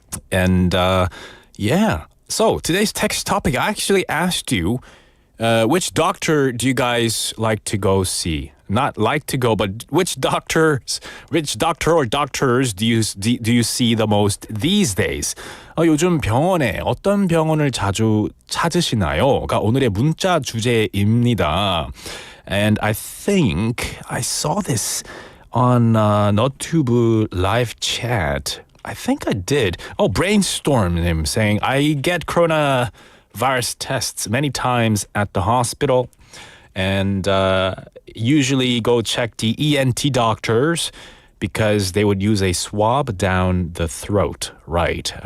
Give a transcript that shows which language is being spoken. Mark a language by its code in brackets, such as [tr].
[en] And yeah, so today's text topic, I actually asked you, which doctor do you guys like to go see? Not like to go, but which doctor or doctors do you see the most these days? [ko] 요즘 병원에 어떤 병원을 자주 찾으시나요?가 오늘의 문자 주제입니다. [en] And I think I saw this on 너튜브 live chat. I think I did. Oh, Brainstorm him saying, I get coronavirus tests many times at the hospital and usually go check the ENT doctors because they would use a swab down the throat, right?